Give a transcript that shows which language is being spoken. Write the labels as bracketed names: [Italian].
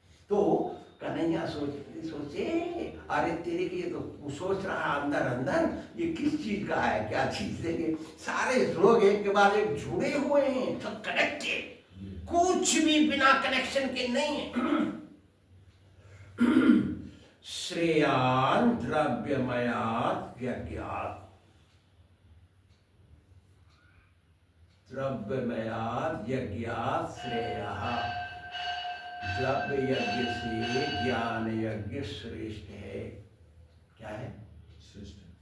[Hindi] तो कन्हैया सोचे अरे तेरे के तो सोच रहा अंदर अंदर ये किस चीज का है, क्या चीज देंगे। सारे श्लोक एक के बाद एक जुड़े हुए हैं, सब कनेक्टेड, कुछ भी बिना कनेक्शन के नहीं है। [Sanskrit] श्रेयान द्रव्यमयात् यज्ञात्, द्रव्यमयात् यज्ञात् श्रेयः। [Hindi] द्रव्य यज्ञ से ज्ञान यज्ञ श्रेष्ठ है। क्या है? श्रेष्ठ।